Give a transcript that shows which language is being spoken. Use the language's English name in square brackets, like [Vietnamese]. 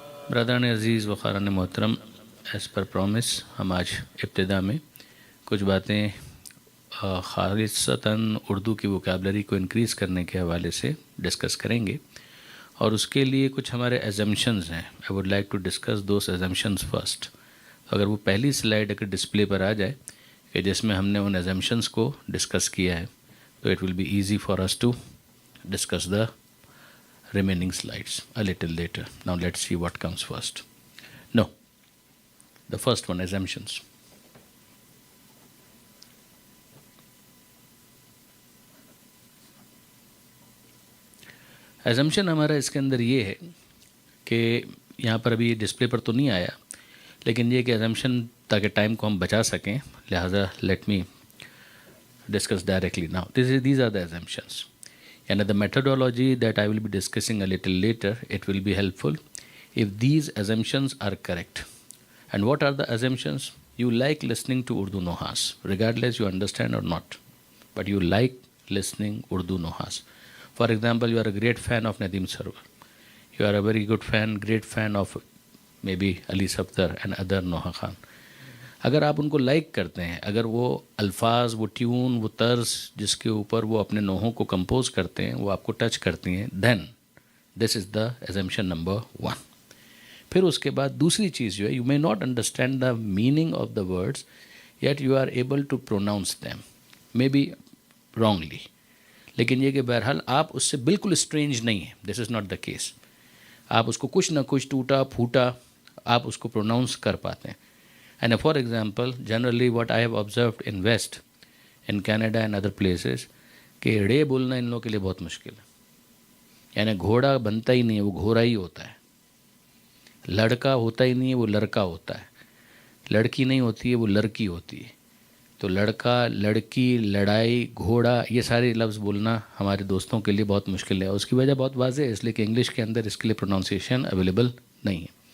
[Urdu] برادران عزیز و خاران محترم، [English] as per promise [Urdu] ہم آج ابتدا میں کچھ باتیں خالصتاً اردو کی ووکیبلری کو انکریز کرنے کے حوالے سے ڈسکس کریں گے، اور اس کے لیے کچھ ہمارے ایزمپشنز ہیں. [English] I would like to discuss those assumptions first. [Urdu] اگر وہ پہلی سلائیڈ اگر ڈسپلے پر آ جائے کہ جس میں ہم نے ان ایزمپشنز کو ڈسکس کیا ہے، تو [English] It will be easy for us to discuss the remaining slides a little later. Now let's see what comes first. No, the first one, assumptions. [Urdu] assumption ہمارا اس کے اندر یہ ہے کہ یہاں پر ابھی ڈسپلے پر تو نہیں آیا، لیکن یہ کہ assumption تاکہ ٹائم کو ہم بچا سکیں، لہٰذا [English] let me discuss directly now. These are the assumptions. And the methodology that I will be discussing a little later, it will be helpful if these assumptions are correct. And what are the assumptions? You like listening to Urdu Nohas, regardless you understand or not. But you like listening Urdu Nohas. For example, you are a great fan of Nadeem Sarwar. You are a very good fan, great fan of maybe Ali Safdar and other Noha Khan. [Urdu] اگر آپ ان کو like کرتے ہیں، اگر وہ الفاظ، وہ tune, وہ طرز جس کے اوپر وہ اپنے نوحوں کو کمپوز کرتے ہیں وہ آپ کو ٹچ کرتی ہیں، [English] Then this is the assumption number 1. [Urdu] پھر اس کے بعد دوسری چیز جو ہے، [English] you may not understand the meaning of the words yet you are able to pronounce them, maybe wrongly, [Urdu] لیکن یہ کہ بہرحال آپ اس سے بالکل اسٹرینج نہیں ہیں. [English] This is not the case. [Urdu] آپ اس کو کچھ نہ کچھ ٹوٹا پھوٹا آپ اس کو پروناؤنس کر پاتے ہیں. [English] And for example, generally what I have observed in West, in Canada and other places, [Urdu] کہ ڑے بولنا ان لوگوں کے لیے بہت مشکل ہے. یعنی گھوڑا بنتا ہی نہیں ہے، وہ گھوڑا ہی ہوتا ہے. لڑکا ہوتا ہی نہیں ہے، وہ لڑکا ہوتا ہے. لڑکی نہیں ہوتی ہے، وہ لڑکی ہوتی ہے. تو لڑکا، لڑکی، لڑائی، گھوڑا، یہ سارے لفظ بولنا ہمارے دوستوں کے لیے بہت مشکل ہے. اس کی وجہ بہت واضح ہے، اس لیے کہ انگلش کے اندر اس کے لیے پروناؤنسیشن اویلیبل نہیں ہے.